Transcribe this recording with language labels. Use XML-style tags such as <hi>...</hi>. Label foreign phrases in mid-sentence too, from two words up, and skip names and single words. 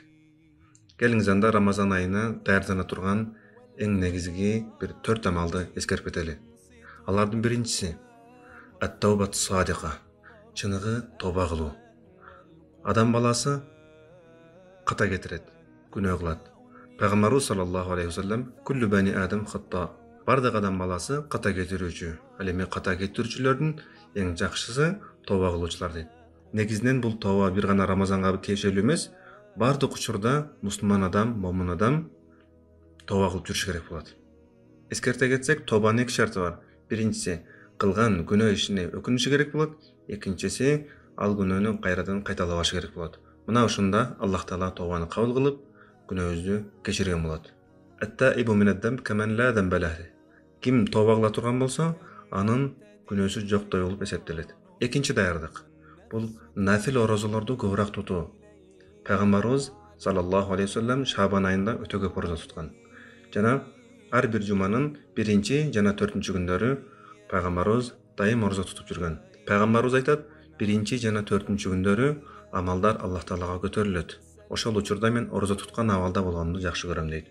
<ky>Келиңиз анда Рамазан айына даярдана турган эң негизги бир 4 амалды эскерип кетели. Алардын биринчиси</ky> <ar>التوبة الصادقة,</ar> <ky>чыныгы тоба кылуу. Адам баласы ката кетирет, күнөө кылат.</ky> <ar>Пайгамбарыбыз صلى الله عليه وسلم كل بني آدم خطاء.</ar> <ky>Бардык адам баласы ката кетирүүчү. Ал эми ката кетирүүчүлөрдүн эң жакшысы тоба кылуучулар дейт. Негизинен бул тоба бир гана Рамазанга тиешелүү эмес, бардык учурда мусулман адам, момун адам тоба кылып жүрүш керек болот. Эскерте кетсек, тобанын эки шарты бар. Биринчиси кылган күнөө ишине өкүнүшү керек болот. Экинчиси ал күнөөнү кайрадан кайталабашы керек болот. Мына ушунда Аллах Таала тобаны кабыл кылып, күнөөбүздү кечирген болот.</ky> <ar>التائب من الذنب كمن لا ذنب له.</ar> <ky>Ким тоба кыла турган болсо, анын күнөөсү жоктой болуп эсептелет. Экинчи даярдык. Бул нафил орозолорду көбүрөөк тутуу. Пайгамбарыбыз</ky> <ar>صلى الله عليه وسلم</ar> <ky>Шабан айында өтө көп орозо туткан. Жана ар бир жуманын биринчи жана 4-чү күндөрү пайгамбарыбыз дайым орозо тутуп жүргөн. Пайгамбарыбыз айтат, биринчи жана 4-чү күндөрү амалдар Аллах Таалага көтөрүлөт. Ошол учурда мен орозо туткан абалда болгонду жакшы көрөм дейт.</ky>